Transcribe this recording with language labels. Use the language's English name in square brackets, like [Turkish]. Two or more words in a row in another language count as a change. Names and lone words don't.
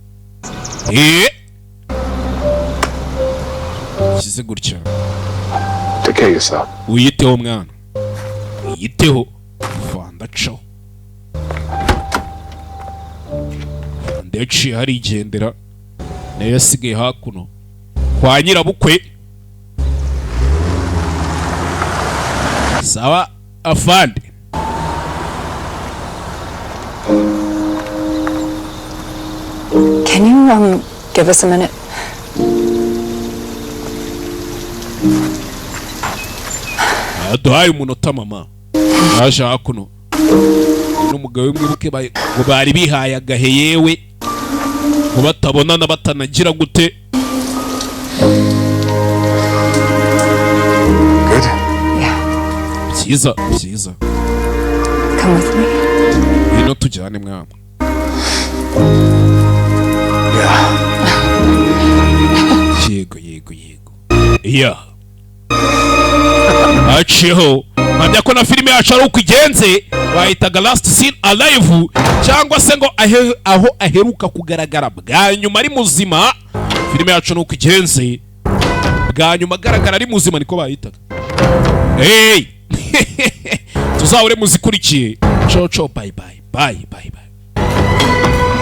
[Kinyarwanda] kize gutya uyiteho mwana uyiteho Fande acaho Fande yaciye harigendera nayo yasigaye hakuno kwa nyirabukwe sawa afande [English] Can you give us a minute? [Kinyarwanda] aduhaye umunota mama aje hakuno n'umugabo we mwibuke ngo bari bihaye agahe yewe ngo batabonana batanagira gute. [English] Good? Yeah. [Kinyarwanda] Byiza, byiza. [English] Come with me. [Kinyarwanda] Ino tujyane mwana. [English] Yeah. [Kinyarwanda] Yego, yego, yego. Yeah. Aciho. Mpamya ko na filime yacu ari uko igenze, bahitaga [English] last scene alive, [Kinyarwanda] cyangwa se ngo aho aheruka kugaragara bwa nyuma ari muzima. Filime yacu nuko igenze, bwa nyuma agaragara ari muzima niko bahitaga. Hey! Tuzahure muzikurikiye. [Italian] Ciao ciao, [English] bye bye. Bye bye bye.